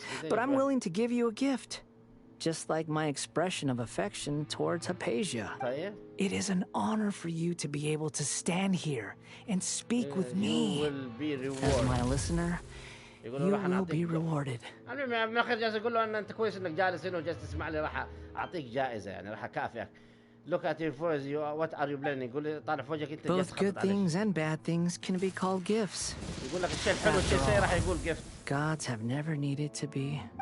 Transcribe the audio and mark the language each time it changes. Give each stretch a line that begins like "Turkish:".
English: But I'm willing to give you a gift. Just like my expression of affection towards Hypatia. It is an honor for you to be able to stand here and speak with me. As my listener, you will be rewarded.
Arabic: المهم من اخر جالس اقول له ان انت كويس انك جالس هنا وجالس تسمع لي راح اعطيك جائزه يعني راح اكافئك.
English: Look at your face. What are you planning?
Arabic: يقول لي طالع في وجهك انت.
English: Both good things and bad things can be called gifts.
Arabic: يقول لك الشيء الحلو والشيء السيء راح يقول gift.
English: Gods have never needed to be.